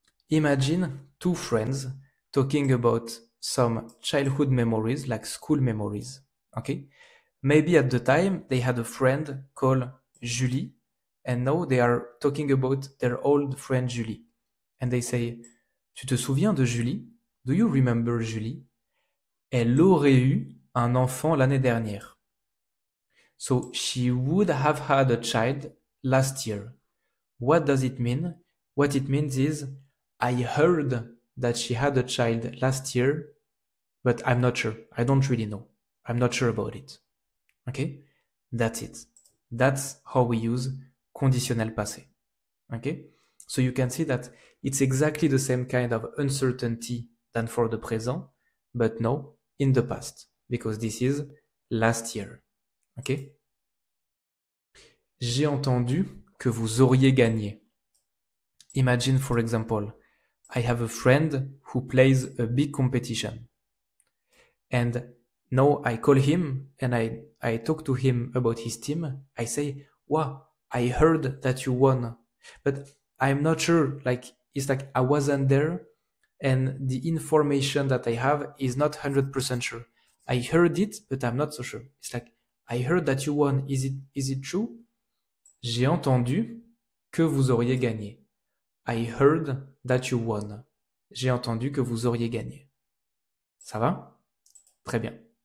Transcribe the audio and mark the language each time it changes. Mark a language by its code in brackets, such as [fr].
[en] Imagine two friends talking about some childhood memories, like school memories. Okay? Maybe at the time they had a friend called Julie, and now they are talking about their old friend Julie. And they say, [fr] tu te souviens de Julie? [en] Do you remember Julie? [fr] Elle aurait eu un enfant l'année dernière. [en] So she would have had a child last year. What does it mean? What it means is, I heard that she had a child last year, but I'm not sure. I don't really know. I'm not sure about it. Okay? That's it. That's how we use conditionnel passé. Okay? So you can see that it's exactly the same kind of uncertainty than for the present, but no, in the past, because this is last year. Okay? [fr] J'ai entendu que vous auriez gagné. [en] Imagine, for example, I have a friend who plays a big competition. And now I call him and I talk to him about his team. I say, wow, I heard that you won. But I'm not sure, like, it's like I wasn't there and the information that I have is not 100% sure. I heard it, but I'm not so sure. It's like, I heard that you won. Is it true? [fr] J'ai entendu que vous auriez gagné. [en] I heard that you won. [fr] J'ai entendu que vous auriez gagné. Ça va? Très bien.